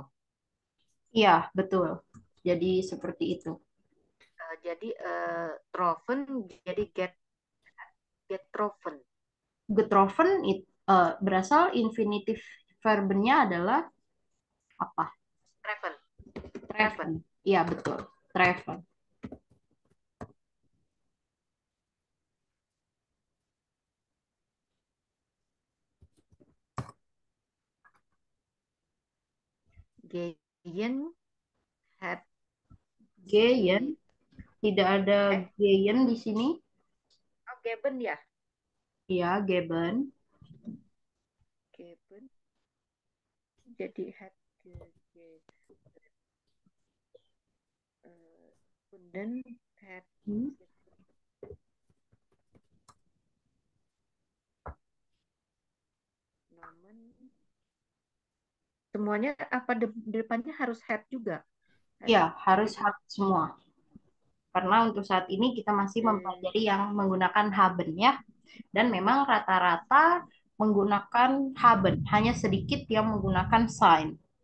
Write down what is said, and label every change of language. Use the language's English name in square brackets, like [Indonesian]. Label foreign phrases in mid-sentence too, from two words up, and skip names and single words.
[Indonesian] Iya, betul. Jadi seperti itu. Jadi troffen jadi getroffen. Getroffen berasal infinitif verbennya adalah apa? Treffen. Treffen. Iya, betul. Treffen. [German] Geyen hat Geyen. [Indonesian] Tidak ada geyen di sini. oh, geben ya. Iya, geben. Geben jadi hat kemudian hat Hmm. nomen semuanya apa depannya harus hat juga. Iya, harus hat semua. Karena untuk saat ini kita masih mempelajari yang menggunakan haben ya. Dan memang rata-rata menggunakan haben. Hanya sedikit yang menggunakan sign.